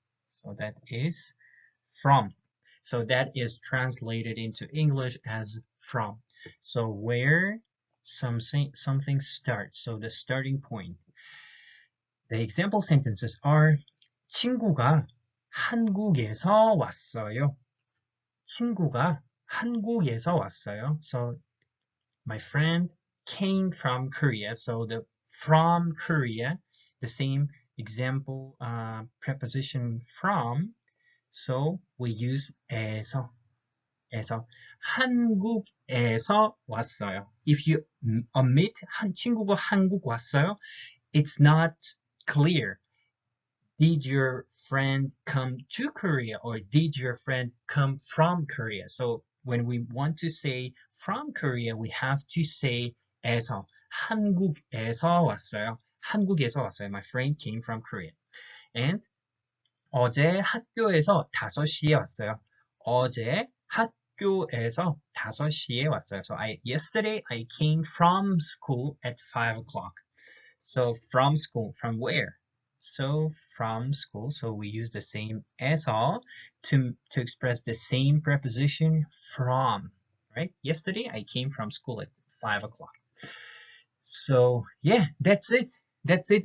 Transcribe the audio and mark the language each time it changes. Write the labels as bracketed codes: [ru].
[en] So that is from. So that is translated into English as from. So where something starts. So the starting point. The example sentences are [ko] 친구가 한국에서 왔어요. 친구가 한국에서 왔어요. [en] So my friend came from Korea. So the from Korea, the same example preposition from. So we use 에서. [ko] 한국에서 왔어요. [en] If you omit [ko] 친구가 한국 왔어요, [en] it's not clear. Did your friend come to Korea or did your friend come from Korea? So when we want to say from Korea, we have to say 에서. [ko] 한국에서 왔어요. 한국에서 왔어요. [en] My friend came from Korea. [ko] And 어제 학교에서 5시에 왔어요. 어제 학교에서 5시에 왔어요. [en] So yesterday I came from school at 5 o'clock. So from school, from where? So from school, so we use the same 에서 to express the same preposition from, right? Yesterday I came from school at 5 o'clock. So yeah, that's it. That's it.